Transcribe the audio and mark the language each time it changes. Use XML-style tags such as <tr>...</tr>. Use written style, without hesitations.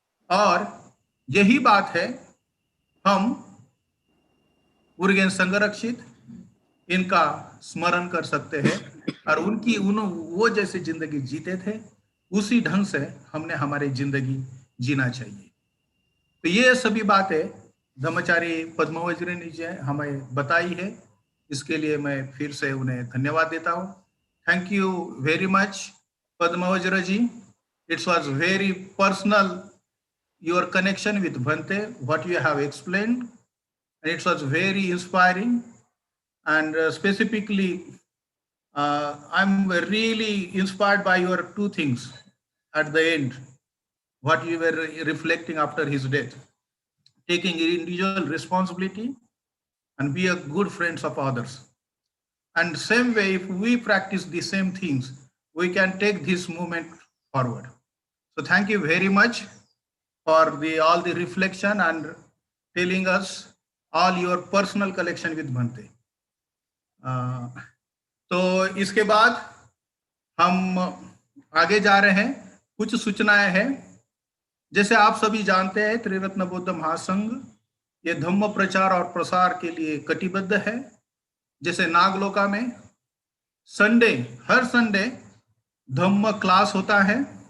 <hi>और यही बात है, हम उर्गेन संघरक्षित इनका स्मरण कर सकते हैं और वो जैसे जिंदगी जीते थे उसी ढंग से हमने हमारी जिंदगी जीना चाहिए। तो ये सभी बातें धम्मचारी पद्मवज्र जी हमें बताई है, इसके लिए मैं फिर से उन्हें धन्यवाद देता हूँ।</hi> <en>Thank you very much Padmavajra ji. It's was very personal your connection with Bhante, what you have explained, and it was very inspiring. And specifically, I'm really inspired by your two things at the end, what you were reflecting after his death, taking individual responsibility and be a good friends of others. And same way, if we practice the same things, we can take this movement forward. So thank you very much for all the reflection and telling us all your personal connection with Bhante.</en> <hi>तो इसके बाद हम आगे जा रहे हैं। कुछ सूचनाएं हैं। जैसे आप सभी जानते हैं, त्रिरत्न बौद्ध महासंघ ये धम्म प्रचार और प्रसार के लिए कटिबद्ध है। जैसे नागलोका में हर संडे धम्म क्लास होता है।</hi>